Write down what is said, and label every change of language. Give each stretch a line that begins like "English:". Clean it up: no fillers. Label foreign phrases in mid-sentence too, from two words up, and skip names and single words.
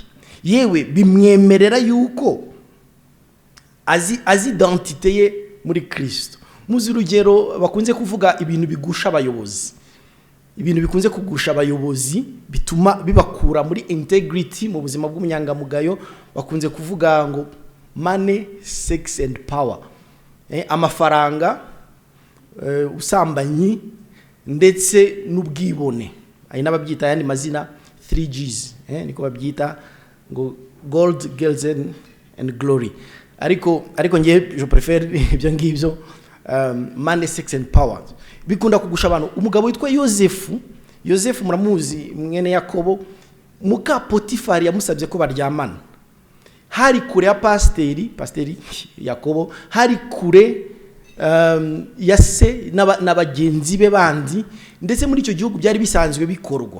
Kinyarwanda: Yewe bimwemerera yuko azi identité ye muri Kristo. Muzi urugero bakunze kuvuga ibintu bigusha abayobozi. Ibintu bikunze kugusha abayobozi bituma bibakura muri integrity mu buzima bw'umunyangamugayo, bakunze kuvuga ngo
English: money, sex and power.
Kinyarwanda: Amafaranga, usambanyi ndetse n'ubwibone. Ari nababyita yandi mazina 3Gs, niko babyita ngo
English: gold, girls and glory.
Kinyarwanda: Ariko ngiye
French: je préfère
Kinyarwanda: ibyo ngibyo,
English: money, sex and power.
Kinyarwanda: Bikunda kugusha abantu. Umugabo witwa Yosefu muramuzi, mwene Yakobo, muka Potifari yamusabye ko baryamana. Hari kure ya pasteri Yakobo, hari kure ya se n'abagenzi be bandi, ndetse muri icyo gihugu byari bisanzwe bikorwa.